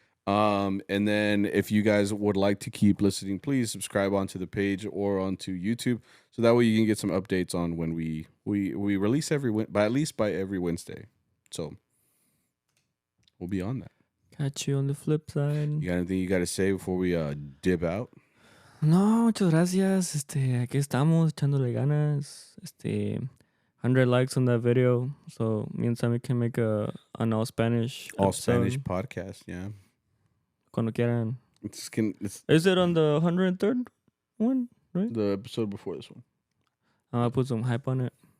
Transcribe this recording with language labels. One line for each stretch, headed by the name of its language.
English: And then if you guys would like to keep listening, please subscribe onto the page or onto YouTube, so that way you can get some updates on when we release by every Wednesday. So we'll be on that. Catch you on the flip side. You got anything you got to say before we dip out?
Spanish: No, muchas gracias. Aquí estamos echándole ganas.
English: 100 likes on that video, so me and Sammy can make an all Spanish podcast. Yeah.
Spanish: Cuando quieran.
English: Is it on the 103rd one, right? The episode before this one. I put some hype on it.